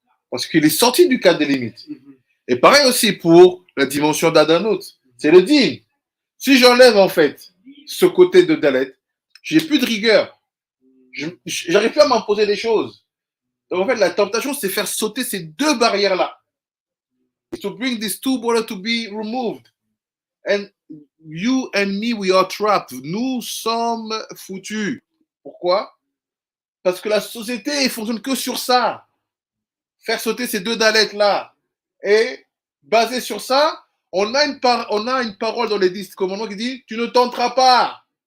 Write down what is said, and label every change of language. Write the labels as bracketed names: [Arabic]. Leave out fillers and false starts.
[French] Parce qu'il est sorti du cadre des limites. Et pareil aussi pour la dimension d'Adanot. C'est le din. Si j'enlève en fait ce côté de Dalet, j'ai plus de rigueur. J'arrive plus à m'imposer des choses. Donc en fait, la tentation, c'est faire sauter ces deux barrières-là. [English] To bring these two borders to be removed. And you and me, we are trapped. [French] Nous sommes foutus. Pourquoi? Parce que la société ne fonctionne que sur ça. Faire sauter ces deux dalettes-là. Et basé sur ça, on a une parole dans les 10 commandements qui dit tu ne tenteras pas.